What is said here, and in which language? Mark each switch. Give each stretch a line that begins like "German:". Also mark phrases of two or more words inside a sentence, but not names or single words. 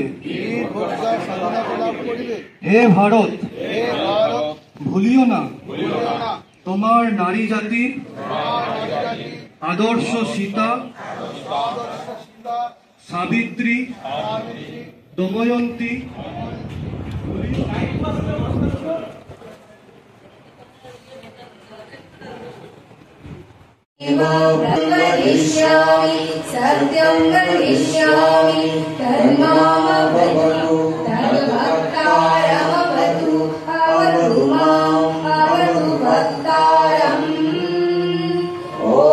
Bangla: বীর ভোগ্যা স্বাধীনতা লাভ করিবে। হে ভারত, হে ভারত, ভুলিও না ভুলিও না তোমার নারী জাতির তোমার নারী আদর্শ সীতা, আদর্শ সীতা, সাবিত্রী, সাবিত্রী, দময়ন্তী,
Sanskrit: वदिष्यामि सत्यं वदिष्यामि तन्मामवतु तद्भक्तारमवतु अवतु माम् अवतु भक्तारम् ॐ